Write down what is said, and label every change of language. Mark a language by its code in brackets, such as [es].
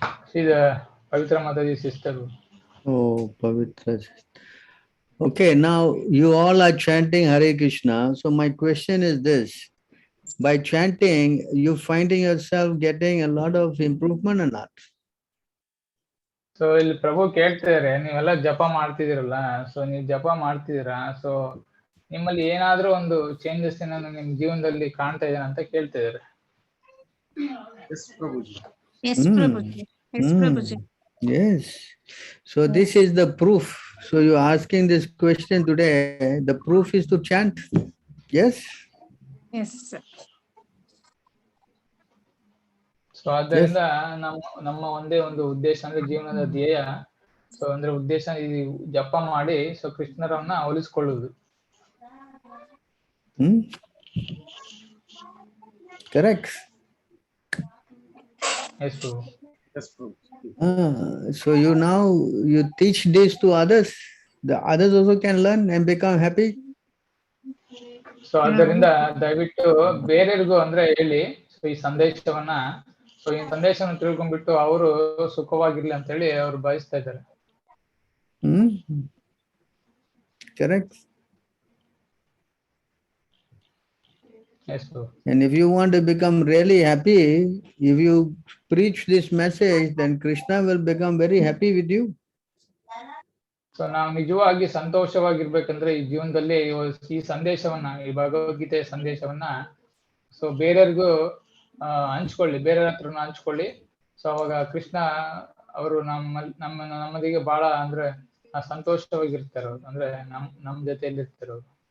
[en] She's a Pavitra Mataji sister. Oh, Pavitra sister. Okay, now you all are chanting Hare Krishna. So my question is this. By chanting, you finding yourself getting a lot of improvement or not? [kn] So ಇಲ್ಲಿ ಪ್ರಭು ಕೇಳ್ತಿದಾರೆ, ನೀವೆಲ್ಲ ಜಪ ಮಾಡ್ತಿದಿರಲ್ಲ, so ನೀವು ಜಪ ಮಾಡ್ತಿದ್ದೀರಾ, so ನಿಮ್ಮಲ್ಲಿ ಏನಾದ್ರೂ ಒಂದು changes ಏನಾದ್ರು ನಿಮ್ ಜೀವನದಲ್ಲಿ ಕಾಣ್ತಾ ಇದೇನ ಅಂತ ಕೇಳ್ತಿದಾರೆ. [en] Yes, Prabhuji. Yes, Prabhuji. Yes, Prabhuji. Yes. So this is the proof. So you're asking this question today. The proof is to chant. Yes? Yes, sir. [kn] So ಆದ್ದರಿಂದ ನಮ್ಮ ಒಂದೇ ಒಂದು ಉದ್ದೇಶ ಅಂದ್ರೆ ಜೀವನದ ಧ್ಯೇಯ, ಸೊ ಅಂದ್ರೆ ಉದ್ದೇಶ ಈ ಜಪ ಮಾಡಿ so ಕೃಷ್ಣರನ್ನ ಹೋಲಿಸಿಕೊಳ್ಳುವುದು. [en] Correct. Yes, Prabhu. Yes, Prabhu. So you teach this to others. The others also can learn and become happy. [kn] So ಆದ್ದರಿಂದ ದಯವಿಟ್ಟು ಬೇರೆಯವ್ರಿಗೂ ಅಂದ್ರೆ ಹೇಳಿ, ಸೊ ಈ ಸಂದೇಶವನ್ನ, ಸೊ ಈ ಸಂದೇಶವನ್ನು ತಿಳ್ಕೊಂಡ್ಬಿಟ್ಟು ಅವರು ಸುಖವಾಗಿರ್ಲಿ ಅಂತ ಹೇಳಿ ಅವ್ರು ಬಯಸ್ತಾ ಇದ್ದಾರೆ. [en] Correct. Yes, Prabhu. And if you want to become really happy, if you preach this message, then Krishna will become very happy with you. [kn] So ನಾವು ನಿಜವಾಗಿ ಸಂತೋಷವಾಗಿರ್ಬೇಕಂದ್ರೆ ಈ ಜೀವನದಲ್ಲಿ ಈ ಸಂದೇಶವನ್ನ, ಈ ಭಗವದ್ಗೀತೆಯ ಸಂದೇಶವನ್ನ ಸೊ ಬೇರೆಯವ್ರಿಗೂ ಹಂಚ್ಕೊಳ್ಳಿ, ಬೇರೆಯವ್ರ ಹತ್ರನ ಹಂಚ್ಕೊಳ್ಳಿ. ಸೊ ಅವಾಗ ಕೃಷ್ಣ ಅವರು ನಮ್ಮದಿಗೆ ಬಹಳ ಅಂದ್ರೆ ಸಂತೋಷವಾಗಿರ್ತಾರೆ ಅವ್ರು, ಅಂದ್ರೆ ನಮ್ ಜೊತೆಯಲ್ಲಿ ಇರ್ತಾರೆ ಅವ್ರು.